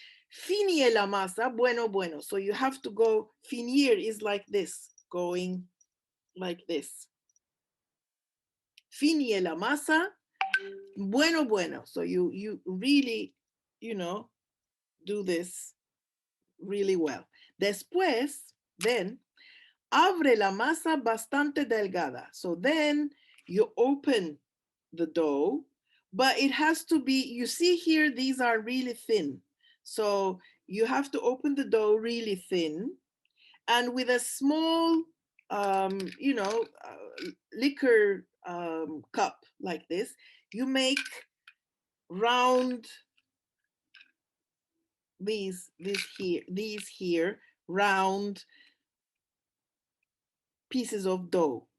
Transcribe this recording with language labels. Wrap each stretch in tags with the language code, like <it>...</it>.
<lad>Finir la masa, bueno, bueno.</lad> <en>So you have to go, finir is like this, going like this.</en> <lad>Finir la masa, bueno, bueno.</lad> <en>So you really, you know, do this really well.</en> <lad>Después, then, abre la masa bastante delgada.</lad> <en>So then you open the dough, but it has to be, you see here, these are really thin. So you have to open the dough really thin, and with a small, you know, liquor cup like this, you make round these here round pieces of dough.</en>